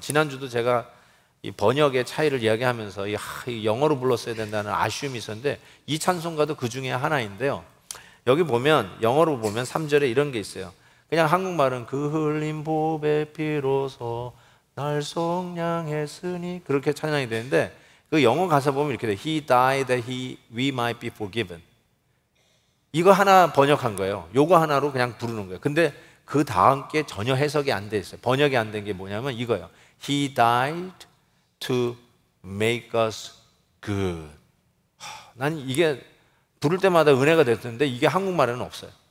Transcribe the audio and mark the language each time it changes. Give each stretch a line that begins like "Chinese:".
Korean: 지난주도 제가 이 번역의 차이를 이야기하면서 영어로 불렀어야 된다는 아쉬움이 있었는데, 이 찬송가도 그 중에 하나인데요. 여기 보면, 영어로 보면 3절에 이런 게 있어요. 그냥 한국말은 그 흘린 보배 피로서 날 속량했으니, 그렇게 찬양이 되는데, 그 영어 가사 보면 이렇게 돼.
English: He died that we might be forgiven.
Korean: 이거 하나 번역한 거예요. 요거 하나로 그냥 부르는 거예요. 근데 그 다음 게 전혀 해석이 안 돼 있어요. 번역이 안 된 게 뭐냐면 이거예요.
English: He died to make us good.
Korean: 난 이게 부를 때마다 은혜가 됐는데 이게 한국말에는 없어요.